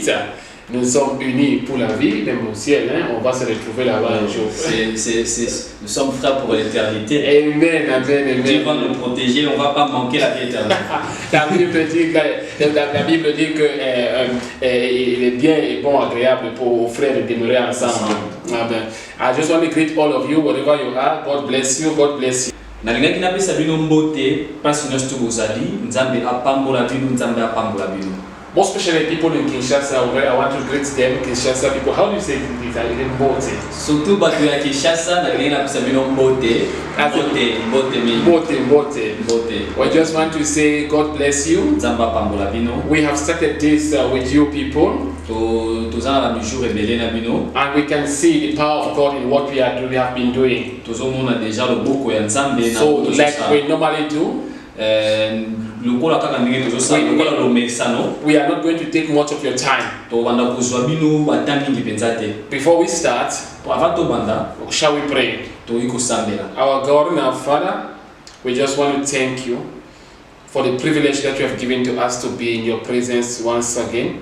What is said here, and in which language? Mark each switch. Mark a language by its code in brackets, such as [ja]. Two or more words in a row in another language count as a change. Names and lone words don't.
[fr] Nous sommes unis pour la vie, même au ciel. On va se retrouver là-bas un jour. Nous sommes frères pour l'éternité. Amen, amen, Dieu va nous protéger, on ne va pas manquer la vie éternelle. La Bible dit qu'il est bien et bon, agréable pour aux frères de demeurer ensemble. Amen. [en] I just want to greet all of you, wherever you are. God bless you, God bless you. [ln] Nalingaki napesa bino mbote pasi nyonso tozali nzambe apambola bino nzambe apambola bino. [en] More especially people in Kinshasa, I want to greet them, Kinshasa people. How do you say it? [ln] Mbote. Surtout batu ya Kinshasa nalingaki napesa bino mbote. Mbote. [en] We just want to say God bless you. [ln] Nzambe apambola bino. [en] We have started this with you people. [ln] Tozana ba [fr] jour rebelle [ln] na bino. [en] And we can see the power of God in what we have been doing. [ln] Tozomona déjà loboko ya nzambe na. [en] So like we normally do. We are not going to take much of your time. Before we start, shall we pray? Our God and our Father, we just want to thank you for the privilege that you have given to us to be in your presence once again.